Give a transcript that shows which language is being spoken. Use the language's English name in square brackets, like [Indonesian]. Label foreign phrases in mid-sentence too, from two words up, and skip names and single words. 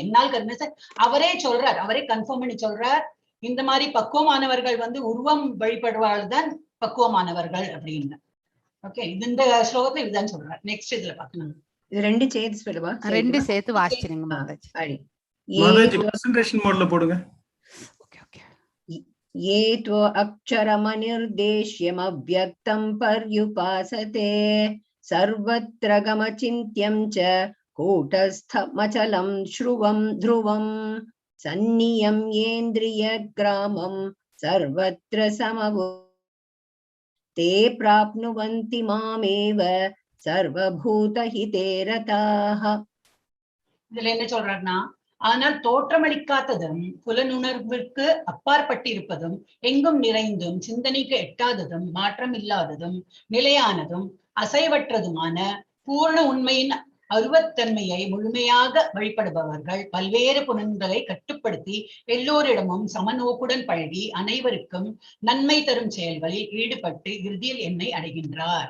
[Tamil] அவரே சொல்றார், அவரே கன்ஃபார்ம் பண்ணி சொல்றார், இந்த மாதிரி பக்குவமானவர்கள் வந்து உருவம் வழிபடுவாள் தான் பக்குவமானவர்கள் அப்படின்னு. ஓகே, இந்த ஸ்லோகத்துல இதுதான் சொல்றார். நெக்ஸ்ட் இதுல பாக்கலாம். இது ரெண்டு சேர்த்து சொல்லுவா, ரெண்டு சேர்த்து வாசிச்சிருங்க மாதாஜி. அடி மாதாஜி [English] presentation modela [Tamil] போடுங்க. [English] okay okay. [Sanskrit] ये त्व अक्षरमनिर्देश्यम् अव्यक्तं पर्युपासते सर्वत्र गमचिन्त्यं च कूटस्थमचलं श्रुवं ध्रुवं सन्नियम्येन्द्रियग्रामं सर्वत्र समवो ते प्राप्नुवन्ति मामेव सर्वभूतहिते रताः. [Tamil] இதுல என்ன சொல்றாருன்னா, ஆனால் தோற்றமளிக்காததும் புலனுணர்விற்கு அப்பாற்பட்டிருப்பதும் எங்கும் நிறைந்தும் சிந்தனைக்கு எட்டாததும் மாற்றம் இல்லாததும் நிலையானதும் அசைவற்றதுமான பூர்ண உண்மையின் அருவத்தன்மையை முழுமையாக வழிபடுபவர்கள் பல்வேறு புலன்களை கட்டுப்படுத்தி எல்லோரிடமும் சமநோக்குடன் பழகி அனைவருக்கும் நன்மை தரும் செயல்களில் ஈடுபட்டு இறுதியில் என்னை அடைகின்றார்.